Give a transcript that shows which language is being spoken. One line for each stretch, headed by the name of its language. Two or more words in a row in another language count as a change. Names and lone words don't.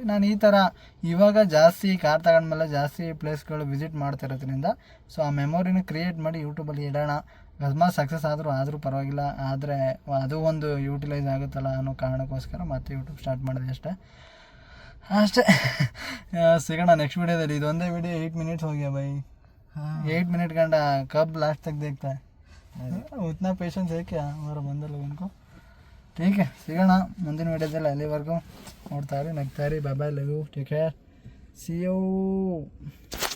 Kannada: ನಾನು ಈ ಥರ ಇವಾಗ ಜಾಸ್ತಿ ಕಾರ್ ತಗೊಂಡ್ಮೇಲೆ ಜಾಸ್ತಿ ಪ್ಲೇಸ್ಗಳು ವಿಸಿಟ್ ಮಾಡ್ತಿರೋದ್ರಿಂದ ಸೊ ಆ ಮೆಮೊರಿನ ಕ್ರಿಯೇಟ್ ಮಾಡಿ ಯೂಟ್ಯೂಬಲ್ಲಿ ಇಡೋಣ. ಅಕಸ್ಮಾತ್ ಸಕ್ಸಸ್ ಆದರೂ ಪರವಾಗಿಲ್ಲ, ಆದರೆ ಅದು ಒಂದು ಯೂಟಿಲೈಸ್ ಆಗುತ್ತಲ್ಲ ಅನ್ನೋ ಕಾರಣಕ್ಕೋಸ್ಕರ ಮತ್ತೆ ಯೂಟ್ಯೂಬ್ ಸ್ಟಾರ್ಟ್ ಮಾಡಿದೆ ಅಷ್ಟೇ. ಸಿಗೋಣ ನೆಕ್ಸ್ಟ್ वीडियोದಲ್ಲಿ. ಇದೊಂದೇ ವಿಡಿಯೋ 8
Hindi: मिनट हो गया भाई. 8 मिनट घंटा कब लास्ट तक देखता है. उतना पेशेंस है क्या हमारा बंदर लोगों को. ठीक है
Kannada: ಸಿಗೋಣ ಮುಂದಿನ ವಿಡಿಯೋದಲ್ಲಿ. ಅಲ್ಲಿವರೆಗೂ ನೋಡ್ತಾ ಇರಿ, ನಗ್ತಾ ಇರಿ.
English: bye bye, love you, take care, see you.